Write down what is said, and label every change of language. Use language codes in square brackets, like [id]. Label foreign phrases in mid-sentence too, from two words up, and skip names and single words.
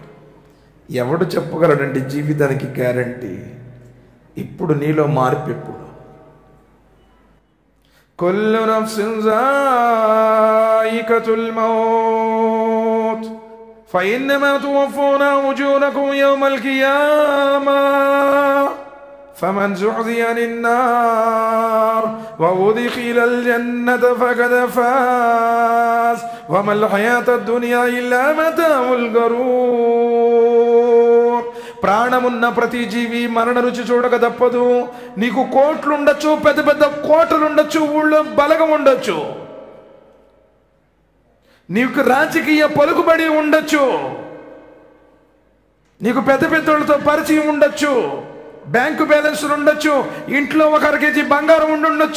[te] ఎవడు చెప్పగలడండి జీవితానికి గ్యారంటీ? ఇప్పుడు నీలో మార్పు ఎప్పుడు? [ar] كل نفس ذائقة الموت فإنما توفون أجوركم يوم القيامة فمن زحزح عن النار وأدخل الجنة فقد فاز وما الحياة الدنيا إلا متاع الغرور. [te] ప్రాణమున్న ప్రతి జీవి మరణ రుచి చూడక తప్పదు. నీకు కోట్లు ఉండొచ్చు, పెద్ద పెద్ద కోటలు ఉండొచ్చు, ఊళ్ళో బలగం ఉండొచ్చు, నీకు రాజకీయ పలుకుబడి ఉండొచ్చు, నీకు పెద్ద పెద్దోళ్ళతో పరిచయం ఉండొచ్చు, [en] bank balances [te] ఉండొచ్చు, ఇంట్లో 1 కేజీ బంగారం ఉండొచ్చు.